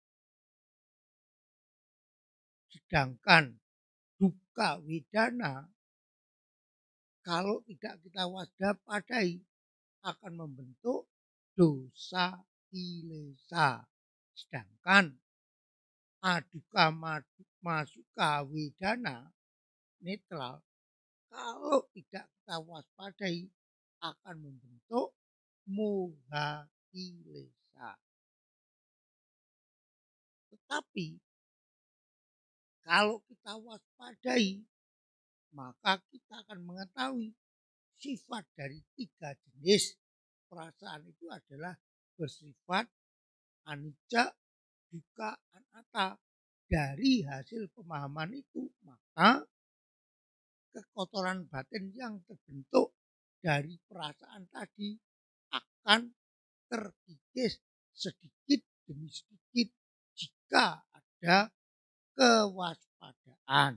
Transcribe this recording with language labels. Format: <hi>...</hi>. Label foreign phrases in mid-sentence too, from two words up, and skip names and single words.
<id>Sedangkan</id> <pi>duka widana</pi> <id>kalau tidak kita waspadai akan membentuk</id> <pi>dosa kilesa.</pi> <id>Sedangkan</id> <pi>aduka masuka widana</pi> <id>netral kalau tidak kita waspadai akan membentuk</id> <pi>moha kilesa.</pi> <id>Tetapi kalau kita waspadai, maka kita akan mengetahui sifat dari 3 jenis perasaan itu adalah bersifat</id> <pi>anicca, dukkha, anatta.</pi> <id>Dari hasil pemahaman itu, maka kekotoran batin yang terbentuk dari perasaan tadi akan terkikis sedikit demi sedikit jika ada kewaspadaan.</id>